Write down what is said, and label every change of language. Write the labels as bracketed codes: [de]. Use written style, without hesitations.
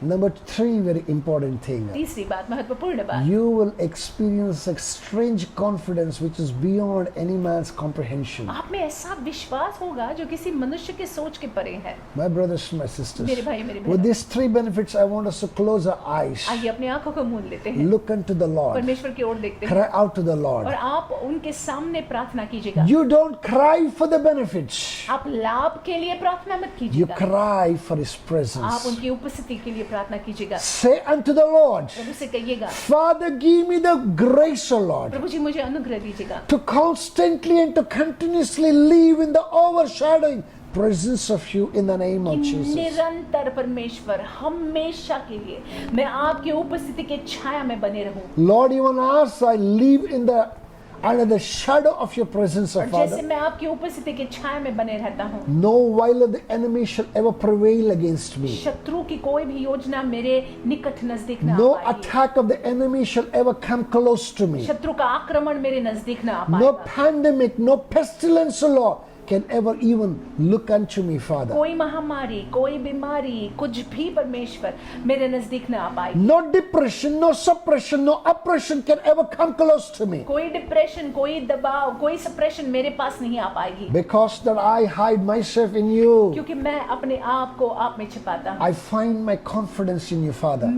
[en] Number 3, very important thing, [hi] तीसरी बात, महत्वपूर्ण बात, [en] you will experience a strange confidence which is beyond any man's comprehension. [hi] आप में ऐसा विश्वास होगा जो किसी मनुष्य के सोच के परे है। [en] My brothers and my sisters, [hi] मेरे भाई मेरी [en] with [hi] बहनों, [en] these 3 benefits, I want us to close our eyes, [hi] आइए अपने आंखों को मूंद लेते हैं, [en] look unto the Lord, [hi] परमेश्वर की ओर देखते हैं [en] cry out to the [hi] और [en] Lord. [hi] आप उनके सामने प्रार्थना कीजिएगा। [en] You don't cry for the benefits, [hi] आप लाभ के लिए प्रार्थना मत [en] you [hi] कीजिएगा, [en] cry for His [hi] आप [en] presence. [hi] उनकी उपस्थिति के लिए प्रार्थना कीजिएगा। [en] Say unto the Lord, [hi] प्रभु से कहिएगा, [en] Father, give me the grace, O Lord, [hi] प्रभु जी मुझे अनुग्रह दीजिएगा [en] to constantly and to continuously live in the overshadowing presence of you in the name of [hi] कि [en] Jesus. [hi] निरंतर परमेश्वर हमेशा के लिए मैं आपकी उपस्थिति के छाया में बने रहूं। [en] Lord, even as I live in the under the shadow of your presence, O [hi] और जैसे [en] Father, [hi] मैं आपकी उपस्थिति के छाया में बने रहता हूँ, [en] no while of the enemy shall ever prevail against me. [hi] शत्रु की कोई भी योजना मेरे निकट नजदीक ना [en] No [hi] आ पाएगी। [en] attack of the enemy shall ever come close to me. [hi] शत्रु का आक्रमण मेरे नजदीक ना आ [en] No [hi] पाएगा। [en] pandemic, no pestilence, O Lord, can ever even look unto me, Father. [hi] कोई महामारी, कोई बीमारी, कुछ भी परमेश्वर मेरे नजदीक न आ पाएगी। [en] No depression, no suppression, no oppression can ever come close to me. [hi] कोई डिप्रेशन, कोई दबाव, कोई सप्रेशन मेरे पास नहीं आ पाएगी, [en] Because that I hide myself in you. [hi] क्योंकि मैं अपने आप को आप में छिपाता हूँ। [en] I find my confidence in you, Father.